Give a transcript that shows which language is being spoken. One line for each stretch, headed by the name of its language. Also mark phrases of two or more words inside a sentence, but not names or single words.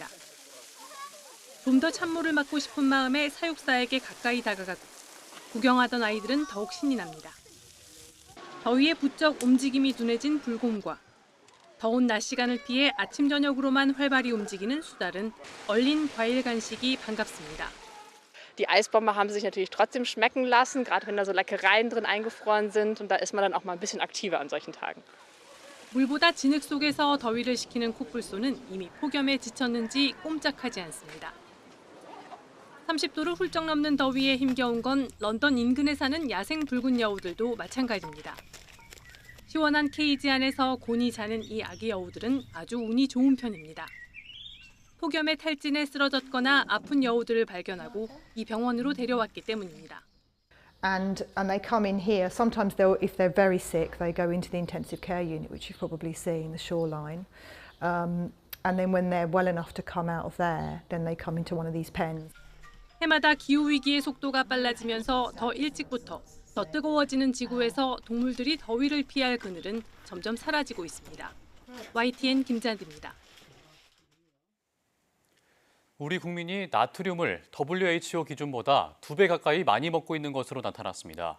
Korean: 좀 더 찬물을 맞고 싶은 마음에 사육사에게 가까이 다가가고 구경하던 아이들은 더욱 신이 납니다. 더위에 부쩍 움직임이 둔해진 불곰과 더운 낮 시간을 피해 아침 저녁으로만 활발히 움직이는 수달은 얼린 과일 간식이 반갑습니다.
German: Die Eisbombe haben sich natürlich trotzdem schmecken lassen, gerade wenn da so Leckereien drin eingefroren sind. Und da ist man dann auch mal ein bisschen aktiver an solchen Tagen.
Korean: 물보다 진흙 속에서 더위를 식히는 코뿔소는 이미 폭염에 지쳤는지 꼼짝하지 않습니다. 30도를 훌쩍 넘는 더위에 힘겨운 건 런던 인근에 사는 야생 붉은 여우들도 마찬가지입니다. 시원한 케이지 안에서 곤히 자는 이 아기 여우들은 아주 운이 좋은 편입니다. 폭염에 탈진해 쓰러졌거나 아픈 여우들을 발견하고 이 병원으로 데려왔기 때문입니다.
English: And they come in here. Sometimes if they're very sick, they go into the intensive care unit, which you've probably seen, the shoreline. And then when they're well enough to come out of there, then they come into one of these pens.
Korean: 해마다 기후위기의 속도가 빨라지면서 더 일찍부터 더 뜨거워지는 지구에서 동물들이 더위를 피할 그늘은 점점 사라지고 있습니다. YTN 김잔디입니다. 우리 국민이 나트륨을 WHO 기준보다 2배 가까이 많이 먹고 있는 것으로 나타났습니다.